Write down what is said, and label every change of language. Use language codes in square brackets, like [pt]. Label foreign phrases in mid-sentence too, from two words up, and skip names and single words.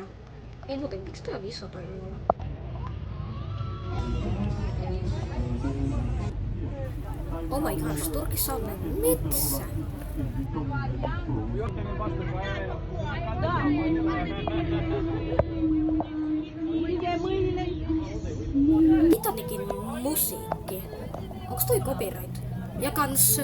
[fi] Ei muuten, miksi tää on iso toi luola? [en] Oh my gosh, [fi] Turkissa on metsä. Titanikin musiikki. Onks toi copyright? Ja kans...